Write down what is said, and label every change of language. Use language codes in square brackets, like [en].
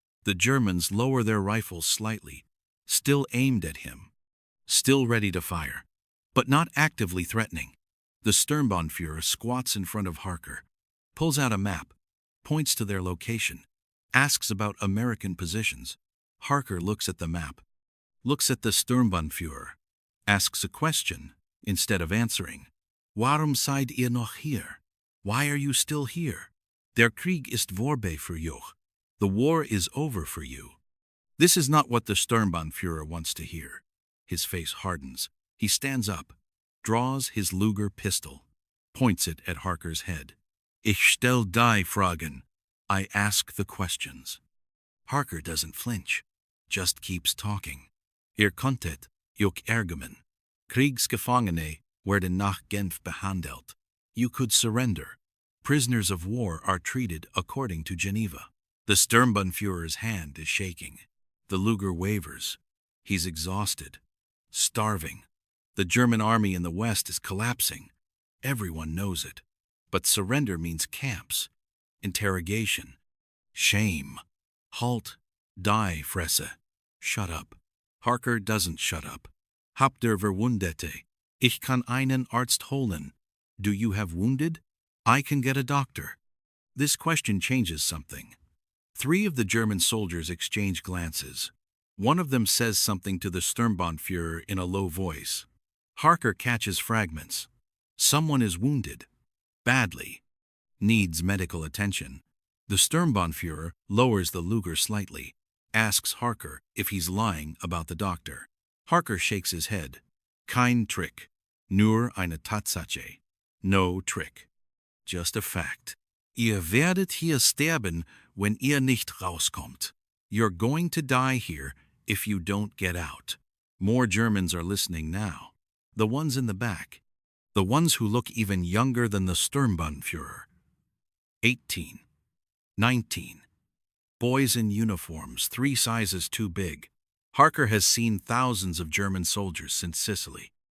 [en] The Germans lower their rifles slightly, still aimed at him, still ready to fire, but not actively threatening. The Sturmbannführer squats in front of Harker, pulls out a map, points to their location, asks about American positions. Harker looks at the map, looks at the Sturmbannführer, asks a question instead of answering. [de] Warum seid ihr noch hier? [en] Why are you still here? [de] Der Krieg ist vorbei für euch. [en] The war is over for you. This is not what the Sturmbannführer wants to hear. His face hardens. He stands up, draws his Luger pistol, points it at Harker's head. [de] Ich stell die Fragen. [en] I ask the questions. Harker doesn't flinch, just keeps talking. [de] Ihr konntet euch ärgern. Kriegsgefangene werden nach Genf behandelt. [en] You could surrender. Prisoners of war are treated according to Geneva. The Sturmbannführer's hand is shaking. The Luger wavers. He's exhausted, starving. The German army in the west is collapsing. Everyone knows it. But surrender means camps, interrogation, shame. [de] Halt, die, Fresse. [en] Shut up. Harker doesn't shut up. [de] Habt ihr Verwundete? Ich kann einen Arzt holen. [en] Do you have wounded? I can get a doctor. This question changes something. 3 of the German soldiers exchange glances. One of them says something to the Sturmbannführer in a low voice. Harker catches fragments. Someone is wounded. Badly. Needs medical attention. The Sturmbannführer lowers the Luger slightly, asks Harker if he's lying about the doctor. Harker shakes his head. [de] Kein Trick. Nur eine Tatsache. [en] No trick. Just a fact. [de] Ihr werdet hier sterben, wenn ihr nicht rauskommt. [en] You're going to die here if you don't get out. More Germans are listening now. The ones in the back. The ones who look even younger than the Sturmbannführer. 18. 19. Boys in uniforms, 3 sizes too big. Harker has seen thousands of German soldiers since Sicily.